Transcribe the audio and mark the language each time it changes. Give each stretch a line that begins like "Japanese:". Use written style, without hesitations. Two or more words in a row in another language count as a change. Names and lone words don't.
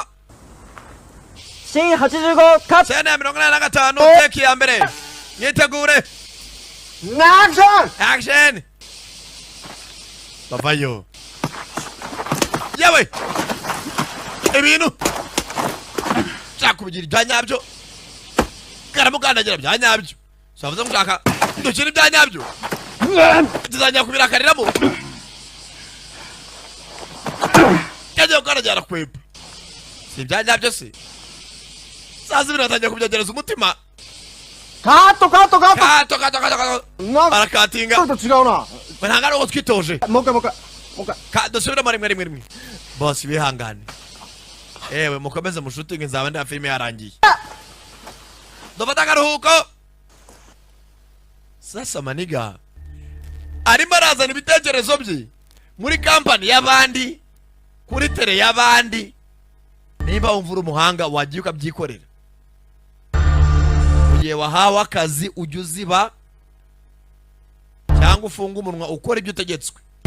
Japanese: 新85カット
Kinyarwanda: sena ya 85 teki ya mbere myitegure
Japanese: アクション
Kinyarwanda: action bavayo yewe ibintu cyakubigira ibya nyabyo karamukandagira bya nyabyo savuze mushaka dukira ibya nyabyo tuzajya kubirakariramo kajya gukandagira kweba si ibya nyabyo se sazi biratangiye kubyagereza umutima
Japanese: カットカットカット
Kinyarwanda: kato
Japanese: なんか
Kinyarwanda: barakatinga
Japanese: ちょっと違うな
Kinyarwanda: ntabwo ari uko twitoje
Japanese: もう一回もう一回もう一回
Kinyarwanda: dusubiremo rimwe bose bihangane ewe mukomeze mushutinge nzaba nda filime yarangiye dufata akaruhuko sasa maniga arimo arazana ibitekerezo bye muri kampani y'abandi kuri tele y'abandi niba wumva uri umuhanga wagiye ukabyikorera mu gihe wahawe akazi ujya uziba cyangwa ufunga umunwa ukora ibyo utegetswe